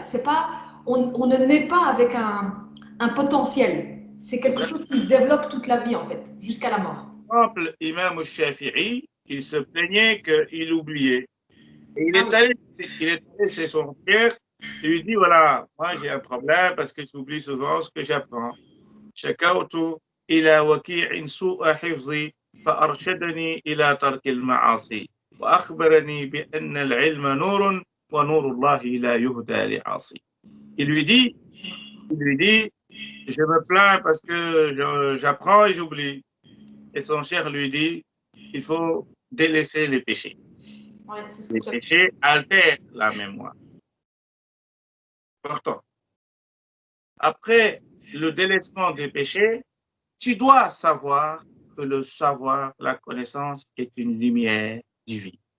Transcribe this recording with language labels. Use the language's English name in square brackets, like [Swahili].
[French] C'est pas, on ne naît pas avec un potentiel. C'est quelque chose qui se développe toute la vie, en fait, jusqu'à la mort. Par exemple, Imam al-Shafi'i, il se plaignait qu'il oubliait. Et il est allé chez son père, il lui dit, voilà, moi j'ai un problème parce que j'oublie souvent ce que j'apprends. [Arabic] شكوت إلى وكيع سوء حفظي فأرشدني إلى ترك المعاصي وأخبرني بأن العلم نور ونور الله لا يهدى لعاصي. [French] Il lui dit, je me plains parce que j'apprends et j'oublie. Et son cher lui dit, il faut délaisser les péchés. Ouais, Les péchés altèrent la mémoire. Pourtant, après le délaissement des péchés, tu dois savoir que le savoir, la connaissance est une lumière divine.